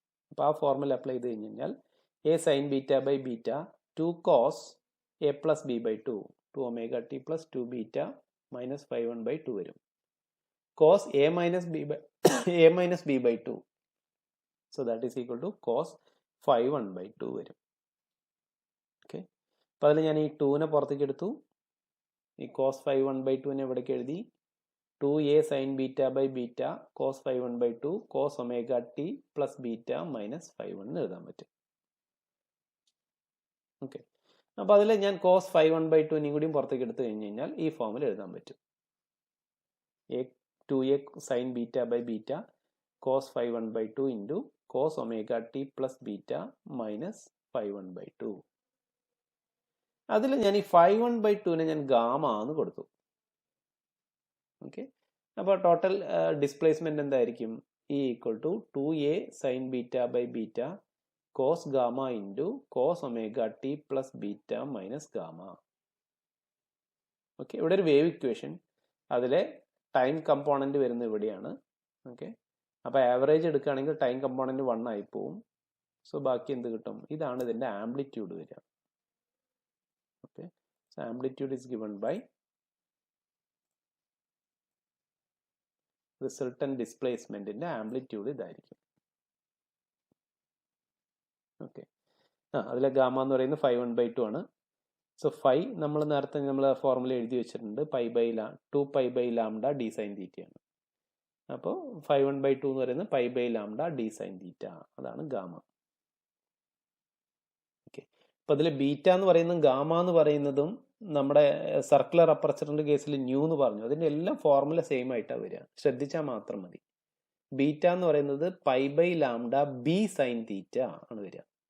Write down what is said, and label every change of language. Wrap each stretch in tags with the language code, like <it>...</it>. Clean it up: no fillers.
<ml>അപ്പോൾ ആ formula apply ചെയ്ത് കഴിഞ്ഞ് കഴിഞ്ഞാൽ A sign beta by beta 2 cos A plus B by 2 2 omega T plus 2 beta minus 5/1 by 2 വരും. Cos A minus B by 2, so that is equal to cos 5/1 by 2 വരും. Okay. അപ്പോൾ അതിൽ ഞാൻ ഈ 2നെ പുറത്തേക്ക് എടുത്തു. ഈ കോസ് 5/1 ബൈ 2നെ എവിടേക്ക് എഴുതി?</ml> <en>2a sin beta by beta cos phi 1 by 2 cos omega t plus beta minus phi 1</en> <ml>എന്ന് എഴുതാൻ പറ്റും. ഓക്കെ, അപ്പോൾ അതിൽ ഞാൻ cos phi 1 by 2 കൂടിയും പുറത്തേക്ക് എടുത്തു കഴിഞ്ഞ് കഴിഞ്ഞാൽ ഈ ഫോമിൽ എഴുതാൻ പറ്റും.</ml> <en>2a sin beta by beta cos phi 1 by 2 into cos omega t plus beta minus phi 1 by 2.</en> <ml>അതിൽ ഞാൻ ഈ phi 1 by 2നെ ഞാൻ ഗാമ എന്ന് കൊടുത്തു. ഓക്കെ, അപ്പോൾ ടോട്ടൽ ഡിസ്പ്ലേസ്മെന്റ് എന്തായിരിക്കും?</ml> <en>E equal to 2a sin beta by beta cos gamma into cos omega t plus beta minus gamma.</en> <ml>Okay, ഇവിടെ ഒരു വേവ് ഇക്വേഷൻ, അതിലെ ടൈം കമ്പോണന്റ് വരുന്നത് ഇവിടെയാണ്. ഓക്കെ, അപ്പോൾ ആവറേജ് എടുക്കുകയാണെങ്കിൽ ടൈം കമ്പോണന്റ് 1 ആയി പോവും. സോ ബാക്കി എന്ത് കിട്ടും? ഇതാണ് ഇതിൻ്റെ ആംപ്ലിറ്റ്യൂഡ് വരിക. Okay, so amplitude is given by resultant ഡിസ്പ്ലേസ്മെന്റിന്റെ amplitude ഇതായിരിക്കും. ഓക്കെ, അതിലെ ഗാമ എന്ന് പറയുന്നത് phi 1 by 2 ആണ്. സോ phi നമ്മൾ നേരത്തെ ഫോർമുല എഴുതി വെച്ചിട്ടുണ്ട്,</ml> <en>2 pi by lambda d sin theta</en> <ml>ആണ്. അപ്പോൾ phi 1 by 2 എന്ന് പറയുന്നത്</ml> <en>pi by lambda d sin theta,</en> <ml>അതാണ് ഗാമ. ഓക്കെ, അപ്പോൾ അതിൽ ബീറ്റ എന്ന് പറയുന്നതും ഗാമ എന്ന് പറയുന്നതും നമ്മുടെ സർക്കുലർ അപ്പർച്ചറിന്റെ കേസിൽ ന്യൂ എന്ന് പറഞ്ഞു, അതിൻ്റെ എല്ലാം ഫോർമുല സെയിം ആയിട്ടാണ് വരിക, ശ്രദ്ധിച്ചാൽ മാത്രം മതി. ബീറ്റ എന്ന് പറയുന്നത് pi by lambda B sine theta ആണ് വരിക.</ml>